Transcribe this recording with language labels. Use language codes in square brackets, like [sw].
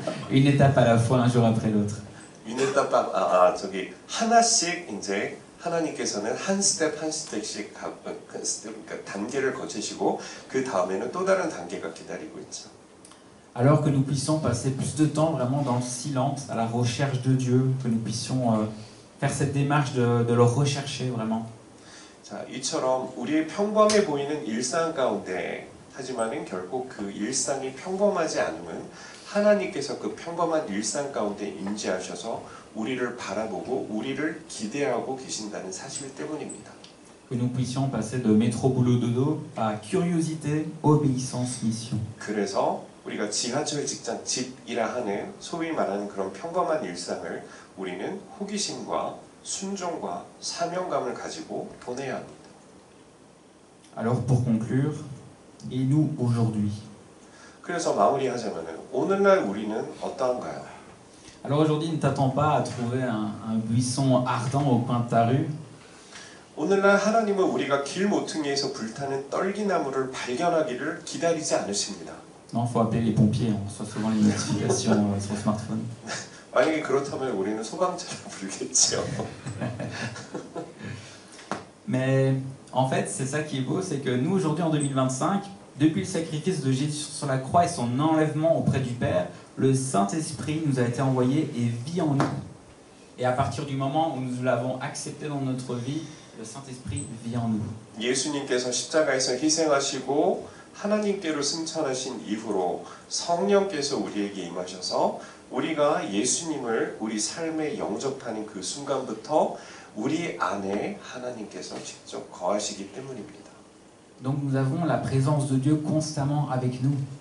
[fr] Une étape à la fois, un jour après l'autre. Une étape [ko] 저기 하나씩 이제 하나님께서는 한 스텝씩 그러니까 단계를 거치시고 그 다음에는 또 다른 단계가 기다리고 있죠. [fr] Alors que nous puissions passer plus de temps vraiment dans le silence, à la recherche de Dieu, que nous puissions faire cette démarche de le rechercher vraiment. [ko] 자, 이처럼 우리의 평범해 보이는 일상 가운데 하지만은 결국 그 일상이 평범하지 않으면 하나님께서 그 평범한 일상 가운데 임재하셔서 우리를 바라보고 우리를 기대하고 계신다는 사실 때문입니다. [fr] Que nous puissions passer de métro boulot dodo à curiosité, obéissance, mission. [ko] 그래서 우리가 지하철 직장 집이라 하는 소위 말하는 그런 평범한 일상을 우리는 호기심과 순종과 사명감을 가지고 보내야 합니다. [fr] Alors pour conclure, et nous aujourd'hui? [ko] 그래서 마무리하자면은 오늘날 우리는 어떠한가요? [fr] Alors aujourd'hui, ne t'attends pas à trouver un buisson ardent au coin de ta rue. [ko] 오늘날 하나님은 우리가 길 모퉁이에서 불타는 떨기나무를 발견하기를 기다리지 않으십니다. [fr] Non, faut appeler les pompiers, on reçoit souvent les notifications sur le smartphone. [ko] 만약에 그렇다면 우리는 소방차를 부르겠죠. [fr] Mais en fait, c'est ça qui est beau, c'est que nous aujourd'hui en 2025, depuis le sacrifice de Jésus sur la croix et son enlèvement auprès du Père, le Saint-Esprit nous a été envoyé et vit en nous. Et à partir du moment où nous l'avons accepté dans notre vie, le Saint-Esprit vit en nous. [ko] 예수님께서 십자가에서 희생하시고 하나님께로 승천하신 이후로 성령께서 우리에게 임하셔서 우리가 예수님을 우리 삶에 영접하는 그 순간부터 우리 안에 하나님께서 직접 거하시기 때문입니다. [fr] Donc nous avons la présence de Dieu constamment avec nous.